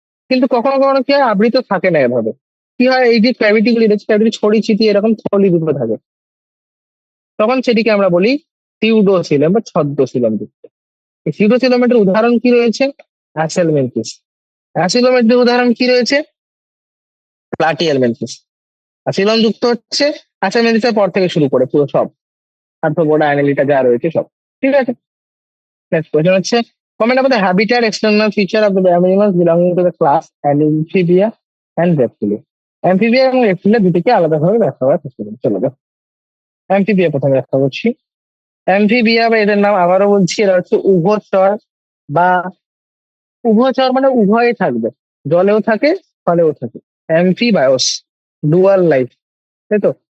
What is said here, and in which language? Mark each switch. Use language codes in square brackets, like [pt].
[bn] কিন্তু কখনো কখনো কি হয়, আবৃত থাকে না এভাবে, কি হয় এই যে ক্যাভিটি গুলি রয়েছে, ক্যাভিটি ছড়ি ছিটিয়ে এরকম থলি দুটো থাকে, তখন সেটিকে আমরা বলি সিউডোসিলম বা ছদ্মশিলম যুক্ত। এই সিউডোসিলমের উদাহরণ কি রয়েছে, অ্যাসেলমেন্টিস। অ্যাসিলোমেটের উদাহরণ কি রয়েছে, প্লাটিহেলমিনথেস। আর সিলম যুক্ত হচ্ছে অ্যাসেলমেন্টিসের পর থেকে শুরু করে পুরো সব আর্থ্রোপোডা, অ্যানেলিটা যা রয়েছে সব। ঠিক আছে, [en] Next question হচ্ছে comment about the habitat external feature of the animals belonging to the class Amphibia and Reptilia. [bn] Amphibia এবং রেপ্টিলিয়া দুটিকে আলাদাভাবে ব্যাখ্যা করার চেষ্টা করি। চলো দেখো, অ্যাম্ফিবিয়া প্রথমে ব্যাখ্যা করছি। অ্যাম্ফিবিয়া বা এদের নাম আবারও বলছি, এরা হচ্ছে উভচর বা উভচর মানে উভয়ে থাকবে, জলেও থাকে স্থলেও থাকে, অ্যাম্ফিবায়োস, ডুয়াল লাইফ, তাই তো?